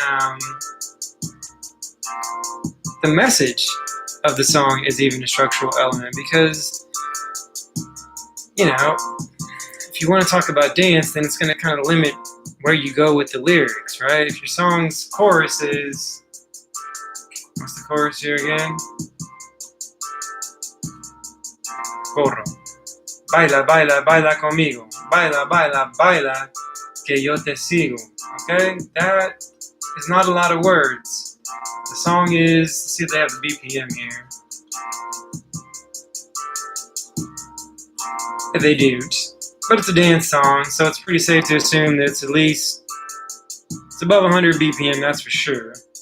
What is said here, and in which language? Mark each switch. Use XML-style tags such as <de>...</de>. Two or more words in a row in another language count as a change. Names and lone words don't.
<en>The message of the song is even a structural element because, you know, if you want to talk about dance, then it's going to kind of limit where you go with the lyrics, right? If your song's chorus is, what's the chorus here again?</en> <es>Corro. Baila, baila, baila conmigo. Baila, baila, baila, que yo te sigo.</es> <en>Okay? That is not a lot of words. The song is, let's see if they have the BPM here. They do. But it's a dance song, so it's pretty safe to assume that it's at least, it's above 100 BPM, that's for sure.</en>